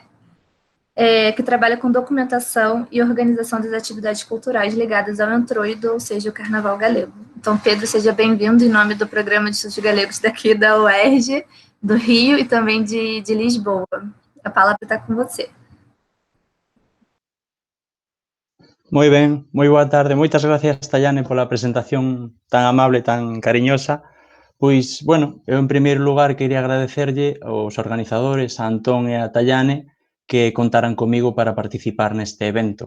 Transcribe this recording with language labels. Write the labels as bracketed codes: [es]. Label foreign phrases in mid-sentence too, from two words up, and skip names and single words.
[pt] Que trabalha com documentação e organização das atividades culturais ligadas ao entroido, ou seja, o Carnaval Galego. Então, Pedro, seja bem-vindo em nome do Programa de Estudos Galegos daqui da UERJ, do Rio e também de Lisboa. A palavra está com você. [gl] Moi ben, moi boa tarde. Moitas gracias, Tayane, pola presentación tan amable, tan cariñosa. Pois, bueno, eu en primeiro lugar quería agradecerlle aos organizadores, a Antón e a Tayane, que contaran comigo para participar neste evento.